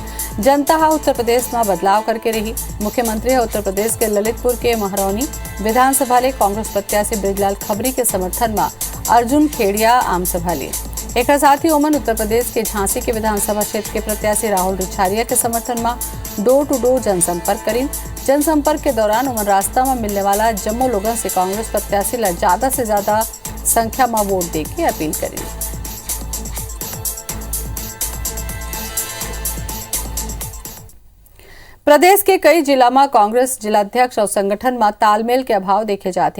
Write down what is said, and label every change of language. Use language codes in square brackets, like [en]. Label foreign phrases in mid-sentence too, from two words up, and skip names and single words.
[hne] जनता हा उत्तर प्रदेश में बदलाव करके रही। मुख्यमंत्री उत्तर प्रदेश के ललितपुर के महरौनी विधानसभा ले कांग्रेस प्रत्याशी बृजलाल खबरी के समर्थन में अर्जुन खेड़िया आम सभा ली। एक साथ ही ओमन उत्तर प्रदेश के झांसी के विधानसभा क्षेत्र के प्रत्याशी राहुल रिछारिया के समर्थन में [en] door to door [hne] जनसंपर्क करी। जनसंपर्क के दौरान ओमन रास्ता में मिलने वाला जम्मू लोगों से कांग्रेस प्रत्याशी ला ज्यादा से ज्यादा संख्या में वोट दे के अपील करी। प्रदेश के कई जिला में कांग्रेस जिलाध्यक्ष और संगठन में तालमेल के अभाव देखे जाते।